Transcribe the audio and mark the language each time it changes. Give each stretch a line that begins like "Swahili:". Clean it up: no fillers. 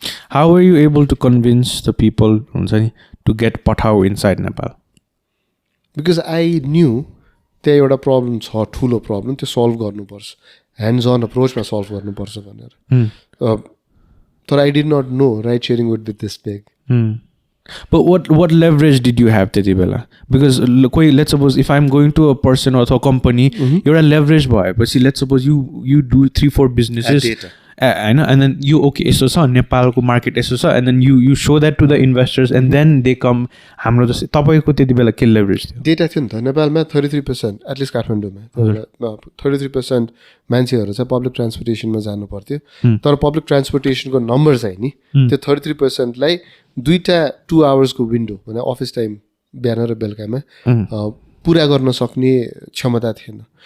English: how are you able to convince the people
Nepali: हुन्छ नि
English: to get Pathao inside Nepal because I knew
Nepali: त्यहाँ एउटा प्रब्लम छ ठुलो प्रब्लम त्यो सल्भ गर्नुपर्छ ह्यान्ड्स अन अप्रोचमा सल्भ गर्नुपर्छ भनेर तर
English: I did not know right sharing would be this big But what leverage did you have
Nepali: त्यति बेला
English: because let's suppose if I'm going to a person or a company एउटा leverage भएपछि let's suppose you do 3-4 businesses होइन and then you okay
Nepali: यसो छ नेपालको market यसो छ
English: and then you show that to the investors and then they come
Nepali: हाम्रो जस्तै तपाईँको त्यति बेला के leverage थियो डेटा थियो नि त नेपालमा 33% एटलिस्ट काठमाडौँमा 33% मान्छेहरू चाहिँ पब्लिक ट्रान्सपोर्टेसनमा जानु पर्थ्यो तर पब्लिक ट्रान्सपोर्टेसनको नम्बर चाहिँ नि त्यो 33%लाई 2टा 2 आवर्सको विन्डो भने अफिस टाइम बिहान र बेलुकामा पुरा गर्न सक्ने क्षमता थिएन